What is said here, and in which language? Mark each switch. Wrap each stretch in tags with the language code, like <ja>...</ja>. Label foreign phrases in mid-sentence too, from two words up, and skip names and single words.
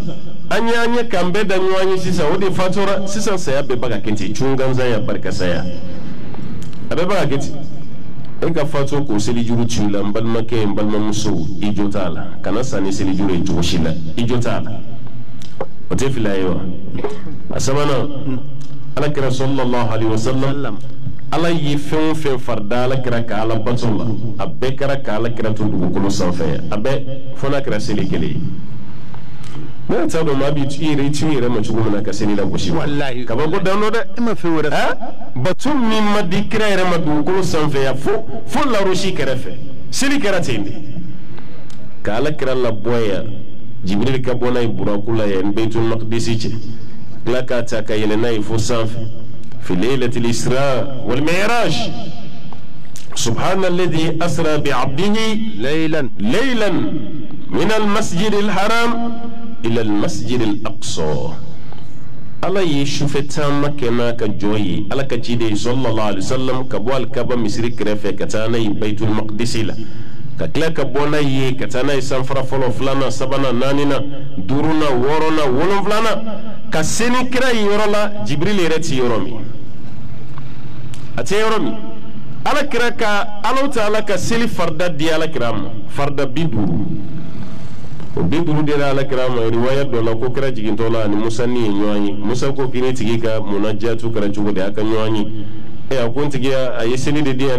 <bm>an ye k'an bɛɛ da ɲɔgɔn ye sisan o de fatura sisan saya bɛɛ bɛ ka kɛ ten cun gansan ya barika saya a bɛɛ bɛ ka kɛ ten e ka fatu k'o selijuru ci la n balimakɛ n balimamuso i jo t'a la kana san ni selijuru ye cogo si la i jo t'a la o tɛ fila ye wa a sabanan ala kira</bm> <ar>صلى الله عليه وسلم</ar> <bm>ala ye fɛn o fɛn farida ala kira ka ala bato la a bɛɛ kɛra ka ala kira to dugukolo sanfɛ a bɛɛ fo n'a kɛra seli kelen ye ne t'a dɔn maa b'i yɛrɛ ma cogo min na ka seli la gosi ka bɔ ko dan dɔ dɛ e ma fɛn wɛrɛ bato min ma di kira yɛrɛ ma dugukolo sanfɛ yan fo larosi kɛrɛfɛ seli kɛra ten de ka ala kira labɔ yan jibril ka bɔ n'a ye buraku la yan beitul maqdisi cɛ tila k'a ta ka yɛlɛ n'a ye fo sanfɛ</bm> <ar>في ليلة الإسراء والمعراج سبحان الذي أسرى بعبده ليلا من المسجد الحرام إلى المسجد الأقصى</ar> <bm>ala ye sufɛ taama kɛ n'a ka jɔn ye ala ka ciden</bm> <ar>صلى الله عليه وسلم</ar> <bm>ka bɔ alikaba misiri kɛrɛfɛ ka taa n'a ye beitul maqdisi la ka tila ka bɔ n'a ye ka taa n'a ye sanfara fɔlɔ filanan sabanan naaninan duurunan wɔɔrɔnan wolonfilanan ka se ni kira ye yɔrɔ la jibril yɛrɛ ti yɔrɔ min a tɛ yɔrɔ min ala kira ka ala ta'ala ka seli farida di ala kira ma farida 50 o 50 de ala kira ma riwaya dɔ la ko kira jigintɔ la ani musa ni ye ɲɔgɔn ye musa ko k'i ni tigi ka munajatu kɛra cogo di a ka ɲɔgɔn ye a ko n tigi a ye seli de di yan</bm>